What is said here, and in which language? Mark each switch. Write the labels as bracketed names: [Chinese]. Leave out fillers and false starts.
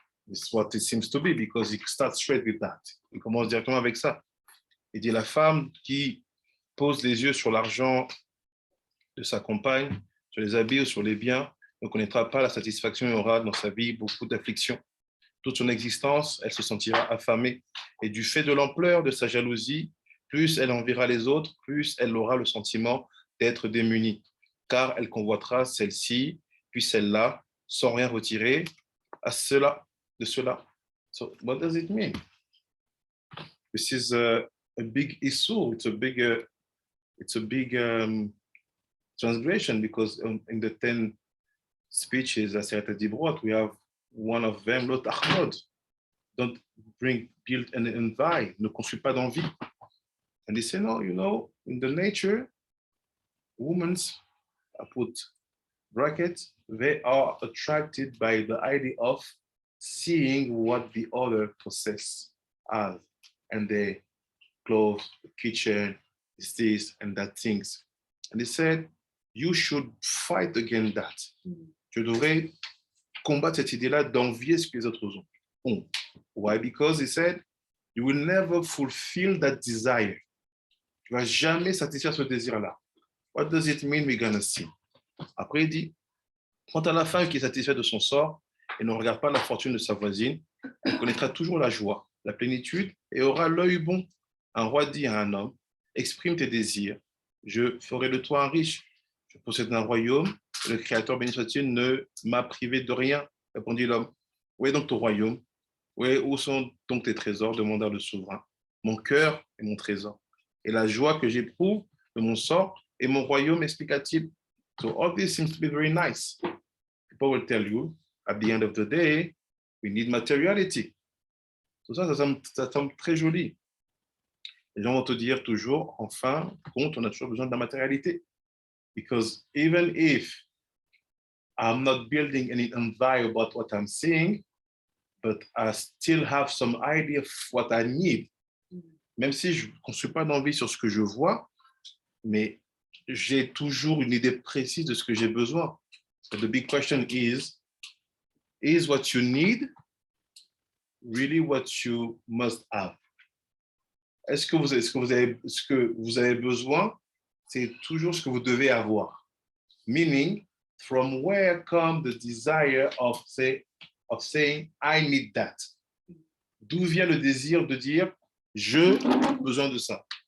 [English] It's what it seems to be because it starts straight with that. [French] Il commence directement avec ça. Il dit la femme qui pose les yeux sur l'argent de sa compagne, sur les habits ou sur les biens, ne connaîtra pas la satisfaction et aura dans sa vie beaucoup d'afflictions. Toute son existence, elle se sentira affamée. Et du fait de l'ampleur de sa jalousie, plus elle enviera les autres, plus elle aura le sentiment d'être démunie. car elle convoitera celle-ci, puis celle-là, sans rien retirer à cela, de cela. [English] So what does it mean? This is a big issue. It's a big transgression, because in the 10 speeches that Sayyid brought, we have one of them, Lot Ahmad. Don't build and envy, [French] ne construis pas d'envie. [English] And they say, no, you know, in the nature, women's, I put brackets, they are attracted by the idea of seeing what the other possess as, and they clothes, the kitchen, this and that things. And they said, you should fight against that. [French] Tu devrais combattre cette idée-là d'envier ce que les autres ont. [English] Why? Because he said, you will never fulfill that desire. [French] Tu vas jamais satisfaire ce désir-là. [English] What does it mean we're gonna see? [French] Après, il dit, quant à la femme qui est satisfaite de son sort et ne regarde pas la fortune de sa voisine, elle connaîtra toujours la joie, la plénitude et aura l'œil bon. Un roi dit à un homme, exprime tes désirs, je ferai de toi un riche. Je possède un royaume, et le Créateur béni soit-il ne m'a privé de rien, répondit l'homme. Où est donc ton royaume? Où sont donc tes trésors? Demanda le souverain. Mon cœur est mon trésor, et la joie que j'éprouve de mon sort et mon royaume, expliqua-t-il. [English] So all this seems to be very nice. People will tell you, at the end of the day, we need materiality. [French] So ça semble très joli. Les gens vont te dire toujours, en fin de compte, on a toujours besoin de la matérialité. [English] Because even if I'm not building any envy about what I'm seeing, but I still have some idea of what I need. [French] Même si je ne construis pas d'envie sur ce que je vois, mais j'ai toujours une idée précise de ce que j'ai besoin. [English] But the big question is what you need really what you must have? [French] Est-ce que ce que vous avez besoin, c'est toujours ce que vous devez avoir? [English] Meaning, from where comes the desire of saying, I need that? [French] D'où vient le désir de dire, je ai besoin de ça?